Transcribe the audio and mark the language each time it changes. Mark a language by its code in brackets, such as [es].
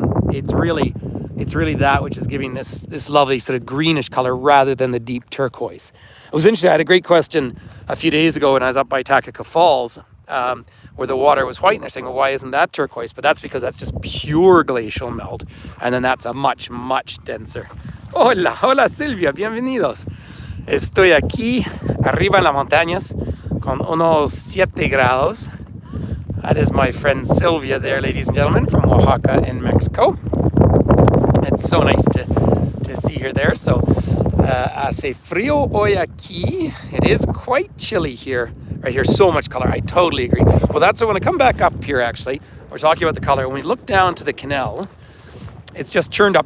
[en] It's really that which is giving this lovely sort of greenish color rather than the deep turquoise. It was interesting. I had a great question a few days ago when I was up by Takaka Falls, where the water was white, and they're saying, well, why isn't that turquoise? But that's because that's just pure glacial melt, and then that's a much, much denser. [es] Hola Silvia, bienvenidos. Estoy aquí arriba en las montañas con unos 7 grados. [en] That is my friend Sylvia there, ladies and gentlemen, from Oaxaca in Mexico. It's so nice to see her there. So, [es] hace frío hoy aquí. [en] It is quite chilly here. Right here, so much color. I totally agree. Well, that's what, when I come back up here, actually, we're talking about the color. When we look down to the canal, it's just churned up.